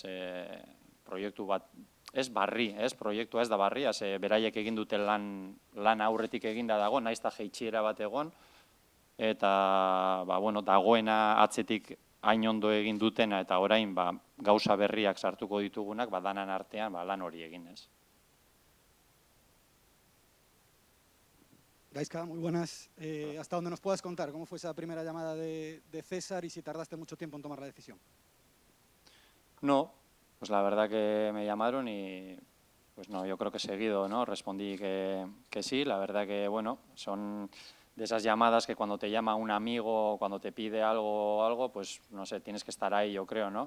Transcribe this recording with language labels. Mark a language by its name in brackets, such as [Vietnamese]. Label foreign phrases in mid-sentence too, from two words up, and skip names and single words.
[Basque] Proiektu bat, ez barri, ez? Proiektua ez da barri, beraiek egin dute lan aurretik eginda dago, naiz eta jeitxiera bat egon, eta dagoena atzetik hain ondo egin dutena, eta orain gauza berriak sartuko ditugunak, danan artean lan hori egin, ez? [Spanish] Gaizka, muy buenas. Hasta donde nos puedas contar, ¿cómo fue esa primera llamada de César y si tardaste mucho tiempo en tomar la decisión? No, pues la verdad que me llamaron y pues no, yo creo que seguido, ¿no? Respondí que sí, la verdad que son de esas llamadas que cuando te llama un amigo, cuando te pide algo, pues no sé, tienes que estar ahí, yo creo, ¿no?